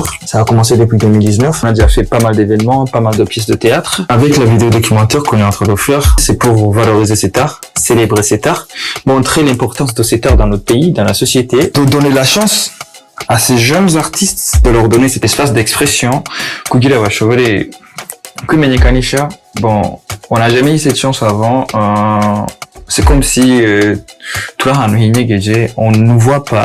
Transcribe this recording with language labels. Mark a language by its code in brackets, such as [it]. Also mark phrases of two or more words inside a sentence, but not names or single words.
[fr] Ça a commencé depuis 2019. On a déjà fait pas mal d'événements, pas mal de pièces de théâtre. Avec la vidéo documentaire qu'on est en train de faire, c'est pour valoriser cet art, célébrer cet art, montrer l'importance de cet art dans notre pays, dans la société, de donner la chance à ces jeunes artistes, de leur donner cet espace d'expression. [rn] Kugira bashobore kwimenyekanisha. [fr] Bon, on n'a jamais eu cette chance avant. C'est comme si on ne nous voit pas.